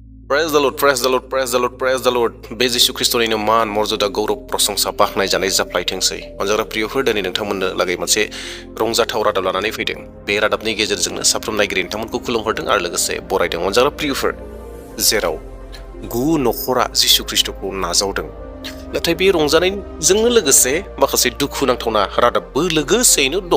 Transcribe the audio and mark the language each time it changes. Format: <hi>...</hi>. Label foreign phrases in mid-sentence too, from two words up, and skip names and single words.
<en>Praise the Lord, praise the Lord, praise the Lord, praise the Lord.</en> <brx>बे जिसु ख्रिस्टनिनो मान मर्यादा गौरव प्रशंसा बाखनाय जानाय जाफ्लायथोंसै। अनजाग्रा प्रियफोर दिनै नोंथांमोननो लागै मोनसे रंजाथाव रादाब लानानै फैदों। बे रादाबनि गेजेरजोंनो साफ्रोम नायगिरि नोंथांमोनखौ खुलुमहरदों आरो लोगोसे बरायदों। अनजाग्रा प्रियफोर, जेराव 9 नख'रा जिसु ख्रिस्टखौ नाजावदों, नाथाय बे रंजानायजोंनो लोगोसे माखासे दुखु नांथावना रादाबबो लोगोसेयैनो दङ।</brx>